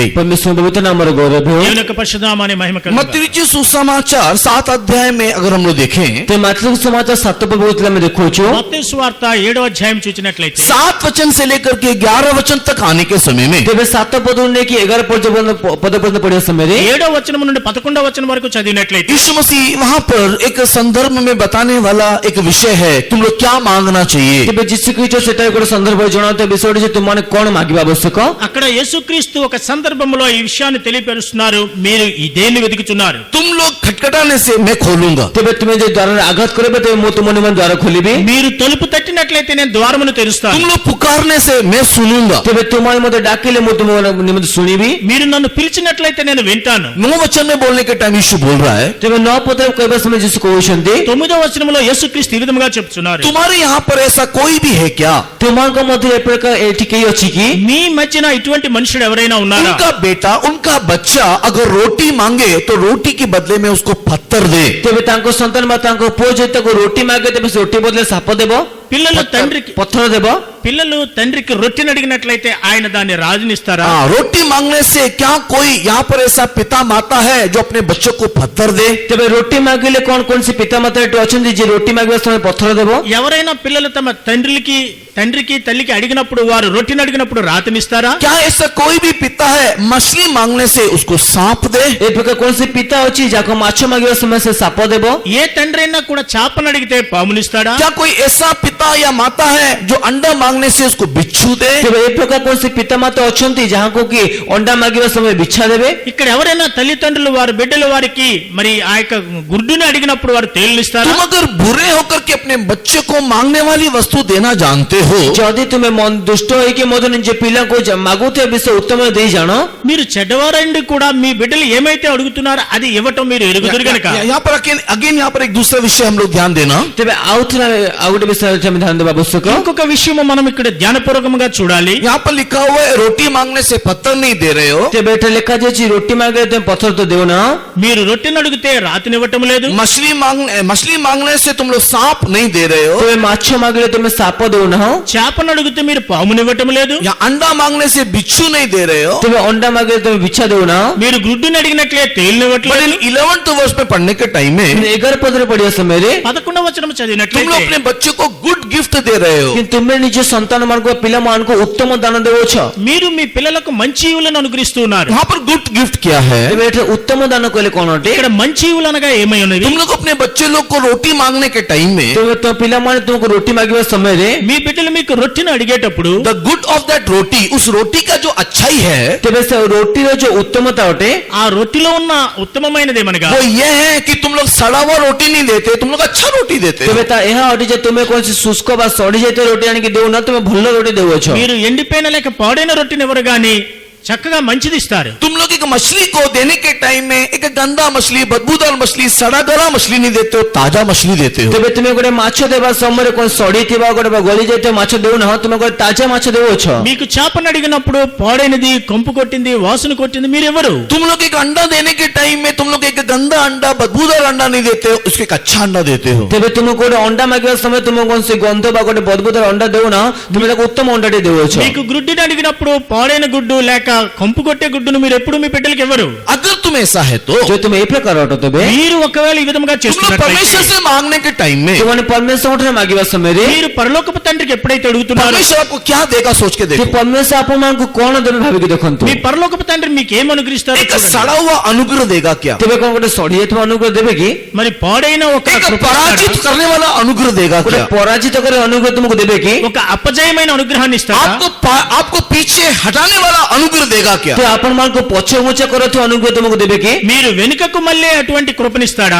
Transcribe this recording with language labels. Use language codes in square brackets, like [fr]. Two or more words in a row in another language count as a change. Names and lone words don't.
[or] ପରମେଶ୍ୱର ପବିତ୍ର ନାମର ଗୌରବ ହେଉ। [te] దేవుని యొక్క పరిశుద్ధ నామానికి మహిమ కలుగును. [hi] मत्ती लिखित सुसमाचार 7 अध्याय में अगर हम लोग देखें [or] ते ମାତ୍ର ସମାଚାର 7 ପର୍ବ ଭିତରେ ଆମେ ଦେଖୁଛୁ। [te] మత్తయి సువార్త 7వ అధ్యాయం చూచినట్లయితే [hi] 7 वचन से लेकर के 11 वचन तक आने के समय में [or] ତେବେ 7 ପଦରୁ ନେଇକି 11 ପଦ ପର୍ଯ୍ୟନ୍ତ ପଢିବା ସମୟରେ [te] 7వ వచనం నుండి 11వ వచనం వరకు చదివినట్లయితే [hi] यीशु मसीह वहां पर एक संदर्भ में बताने वाला एक विषय है, तुम लोग क्या मांगना चाहिए। [or] ତେବେ ଯୀଶୁ ଖ୍ରୀଷ୍ଟ ସେଟା ଗୋଟେ ସନ୍ଦର୍ଭରେ ଜଣାଉଥିବା ବିଷୟଟି ଯେ ତୁମମାନେ କ'ଣ ମାଗିବା ଆବଶ୍ୟକ। [te] అక్కడ యేసుక్రీస్తు ఒక సందర్భంలో ఈ విషయాన్ని తెలియపరుస్తున్నారు. మీరు ఈ దేన్ని వెతుకుతున్నారు? [hi] तुम लोग खटखटाने से मैं खोलूंगा, [or] ତେବେ ତୁମେ ଯଦି ଦ୍ୱାରରେ ଆଘାତ କରିବ ତେବେ ମୁଁ ତୁମ ନିମନ୍ତେ ଦ୍ୱାର ଖୋଲିବି। [te] మీరు తలుపు తట్టినట్లయితే నేను ద్వారమును [hi] तुम [te] తెరుస్తాను. [hi] लोग पुकारने से मैं सुनूंगा। [or] ତେବେ ତୁମମାନେ ମୋତେ ଡାକିଲେ ମୁଁ ତୁମ ନିମନ୍ତେ ଶୁଣିବି। [te] మీరు నన్ను పిలిచినట్లయితే నేను వింటాను. [hi] 9 वचन में बोलने के टाइम यीशु बोल रहा है, [or] ତେବେ 9 ପଦରେ କହିବା ସମୟରେ ଯୀଶୁ କହୁଛନ୍ତି [te] 9వ వచనంలో యేసుక్రీస్తు ఈ విధంగా చెప్తున్నారు. [hi] तुम्हारे यहाँ पर ऐसा कोई भी है क्या, [or] ତୁମମାନଙ୍କ ମଧ୍ୟରେ ଏ ପ୍ରକାର ଏଠି କେହି ଅଛି କି? [te] మీ మధ్యన ఇటువంటి మనుషుడు ఎవరైనా ఉన్నారా? [hi] उनका बेटा उनका बच्चा अगर रोटी मांगे तो रोटी के बदले में उसको पत्थर दे। [or] ତେବେ ତାଙ୍କ ସନ୍ତାନ ବା ତାଙ୍କ ପୁଅ ଯଦି ତାକୁ ରୋଟି ମାଗେ ତେବେ ସେ ରୋଟି ବଦଳରେ ସାପ ଦେବ, [te] పిల్లలు తండ్రికి [or] ପଥର ଦେବ। [te] పిల్లలు తండ్రికి రొట్టెని అడిగినట్లయితే ఆయన దాన్ని రాజునిస్తారా? [hi] रोटी मांगने से क्या कोई यहाँ पर ऐसा पिता माता है जो अपने बच्चों को पत्थर दे? [or] ତେବେ ରୋଟି ମାଗିଲେ କଣ କୌଣସି ପିତାମାତା ଏଠି ଅଛନ୍ତି ଯେ ରୋଟି ମାଗିବା ସମୟରେ ପଥର ଦେବ? [te] ఎవరైనా పిల్లలు తమ తండ్రికి తల్లికి అడిగినప్పుడు వారు రొట్టెని అడిగినప్పుడు రాతనిస్తారా? [hi] क्या ऐसा कोई भी पिता है मछली मांगने से उसको सांप दे? [or] ଏ ପ୍ରକାର କୌଣସି ପିତା ଅଛି ଯାହାକୁ ମାଛ ମାଗିବା ସମୟରେ ସେ ସାପ ଦେବ? [te] ఏ తండ్రి అయినా కూడా చేపను అడిగితే పామునిస్తాడా? [hi] क्या कोई ऐसा पिता या माता है जो अंडा मांगने से उसको बिच्छू दे? [or] ତେବେ ଏ ପ୍ରକାର କୌଣସି ପିତାମାତା ଅଛନ୍ତି ଯାହାକୁ କି ଅଣ୍ଡା ମାଗିବା ସମୟରେ ବିଛା ଦେବେ? [te] ఇక్కడ ఎవరైనా తల్లిదండ్రులు వారి బిడ్డలు వారికి మరి ఆ యొక్క గుడ్డుని అడిగినప్పుడు వారు తేలిస్తారా? [hi] तुम अगर बुरे होकर के अपने बच्चे को मांगने वाली वस्तु देना जानते हो, [or] ଯଦି ତୁମେ ଦୁଷ୍ଟ ହେଇକି ମଧ୍ୟ ନିଜ ପିଲାଙ୍କୁ ମାଗୁଥିବା ବିଷୟ ଉତ୍ତମ ଦେଇ ଜାଣ, [te] మీరు చెడ్డవారండి కూడా మీ బిడ్డలు ఏమైతే అడుగుతున్నారో అది ఇవ్వటం మీరు ఎరుగుదురు గనక [hi] यहाँ पर अगेन यहाँ पर एक दूसरा विषय हम लोग ध्यान देना। [or] ତେବେ ଆଉ ଗୋଟେ ବିଷୟରେ ଆମେ ଧ୍ୟାନ ଦେବା ଆବଶ୍ୟକ। [te] ఇంకొక విషయం మనం ఇక్కడ ధ్యానపూర్వకంగా చూడాలి। [hi] यहाँ पर लिखा हुआ है रोटी मांगने से पत्थर नहीं दे रहे हो, [or] ତେବେ ଏଠାରେ ଲେଖାଯାଇଛି ରୋଟି ମାଗିଲେ ତୁମେ ପଥର ତ ଦେଉନା। [te] మీరు రొట్టెని అడిగితే రాతినివ్వటం లేదు। [hi] मछली मांगने से तुम लोग सांप नहीं दे रहे हो, [or] ତେବେ ମାଛ ମାଗିଲେ ତୁମେ ସାପ ଦେଉନା। [te] చేపను అడిగితే మీరు పామునివ్వటం లేదు। [hi] या अंडा मांगने से बिच्छू नहीं दे रहे हो। [or] ତେବେ ଅଣ୍ଡା ମାଗିଲେ ତୁମେ ବିଛା ଦେଉନା। [te] మీరు గుడ్డుని అడిగినట్లే [hi] बट [te] తేలినివ్వట్లేదు। [hi] इन 11th वर्ष में पढ़ने के टाइम में [or] 11 ପଦରେ ପଢିବା ସମୟରେ [te] 11వ వచనం [hi] तुम लोग [te] చదివినట్లయితే [hi] अपने बच्चे को [en] good gift [hi] दे रहे हो। [or] କିନ୍ତୁ ତୁମେ ନିଜ ସନ୍ତାନ ମାନଙ୍କୁ ପିଲାମାନଙ୍କୁ ଉତ୍ତମ ଦାନ ଦେଉଛ। [te] మీరు మీ పిల్లలకు మంచి ఈవులను అనుగ్రహిస్తూ ఉన్నారు। [hi] वहाँ पर [en] good gift [hi] क्या है? [or] ତେବେ ଏଠାରେ ଉତ୍ତମ ଦାନ କହିଲେ କଣ ଅଟେ? [te] ఇక్కడ మంచి ఈవులు అనగా ఏమై ఉన్నది? [hi] तुम लोग अपने बच्चे लोग को रोटी मांगने के टाइम में [or] ତେବେ ତ ପିଲାମାନେ ତୁମକୁ ରୋଟି ମାଗିବା ସମୟରେ [te] మీ బిడ్డలు మీకు రొట్టెని అడిగేటప్పుడు [en] the good of that [hi] रोटी, उस रोटी का जो अच्छाई है [or] ତେବେ ସେ ରୋଟିର ଯୋଉ ଉତ୍ତମତା ଅଟେ [te] ఆ రొట్టెలో ఉన్న ఉత్తమమైనదేమనగా [hi] वो ये है कि तुम लोग सड़ा हुआ रोटी नहीं देते, तुम लोग अच्छा रोटी देते हो। [or] ତେବେ ତା ଏହା ଅଟେ ଯେ ତୁମେ କୌଣସି ଶୁଷ୍କ ବା ସଢି ଯାଇଥିବା ରୋଟି ଆଣିକି ଦେଉନ, ତୁମେ ଭଲ ରୋଟି ଦେଉଅଛ। [te] మీరు ఎండిపోయిన లేక పాడైన రొట్టెని ఎవరు గాని చక్కగా మంచిది ఇస్తారు। [hi] तुम लोग एक मछली को देने के टाइम में एक गंदा मछली, बदबूदार मछली, सड़ा गला मछली नहीं देते हो, ताजा मछली देते हो। [or] ତେବେ ତୁମେ ଗୋଟେ ମାଛ ଦେବା ସମୟରେ କୌଣସି ସଢି ଥିବା ଗୋଟେ ବା ଗଳି ଯାଇଥିବା ମାଛ ଦେଉନାହ, ତୁମେ ଗୋଟେ ତାଜା ମାଛ ଦେଉଅଛ। [te] మీకు చేపను అడిగినప్పుడు పాడైనది, కంపు కొట్టింది, వాసన కొట్టింది మీరెవరు? [hi] तुम लोग एक अंडा देने के टाइम में तुम लोग एक गंदा अंडा, बदबूदार अंडा नहीं देते हो, उसको एक अच्छा अंडा देते हो। [or] ତେବେ ତୁମକୁ ଗୋଟେ ଅଣ୍ଡା ମାଗିବା ସମୟରେ ତୁମକୁ କୌଣସି ଗନ୍ଧ ବା ଗୋଟେ ବଦବୁଦାର ଅଣ୍ଡା ଦେଉନା, ତୁମେ ତାକୁ ଉତ୍ତମ ଅଣ୍ଡାଟି ଦେଉଅଛ। [te] మీకు గుడ్డుని అడిగినప్పుడు పాడైన గుడ్డు లేక కంపు కొట్టే గుడ్డును మీరు ఎప్పుడు మీ బిడ్డలకు ఎవరు? [hi] अगर तुम ऐसा है तो [or] ଯଦି ତୁମେ ଏ ପ୍ରକାର ଅଟ ତେବେ [te] మీరు ఒకవేళ ఈ విధంగా [hi] तुम लोग परमेश्वर [te] చేస్తున్నట్లయితే [hi] से मांगने के टाइम में [or] ତୁମମାନେ ପରମେଶ୍ୱରଙ୍କଠାରେ ମାଗିବା ସମୟରେ [te] మీరు పరలోకపు తండ్రికి ఎప్పుడైతే అడుగుతున్నారో [hi] परमेश्वर आपको क्या देगा सोच के [or] ସେ [hi] देखो। [or] ପରମେଶ୍ୱର ଆପଣମାନଙ୍କୁ କଣ ଦେବେ ଭାବିକି ଦେଖନ୍ତୁ। [te] మీ పరలోకపు తండ్రి మీకు ఏం అనుగ్రహిస్తారో [hi] एक [te] చూడండి। [hi] सड़ा हुआ अनुग्रह देगा क्या? [or] ତେବେ କଣ ଗୋଟେ ସଢି ଯାଇଥିବା ଅନୁଗ୍ରହ ଦେବେ କି? [te] మరి పాడైన ఒక [hi] एक [te] కృప [hi] पराजित [te] ఇస్తాడా? [hi] करने वाला अनुग्रह देगा [or] ଗୋଟେ [hi] क्या? [or] ପରାଜିତ କରି ଅନୁଗ୍ରହ ତୁମକୁ ଦେବେ କି? [te] ఒక అపజయమైన అనుగ్రహాన్ని ఇస్తాడా? [hi] आपको पीछे हटाने वाला अनुग्रह देगा क्या? [or] ତ ଆପଣମାନଙ୍କୁ ପଛ ଘୁଞ୍ଚା କରୁଥିବା ଅନୁଗ୍ରହ ତୁମକୁ ଦେବେ କି? [te] మీరు వెనుకకు మళ్ళీ అటువంటి కృపనిస్తాడా?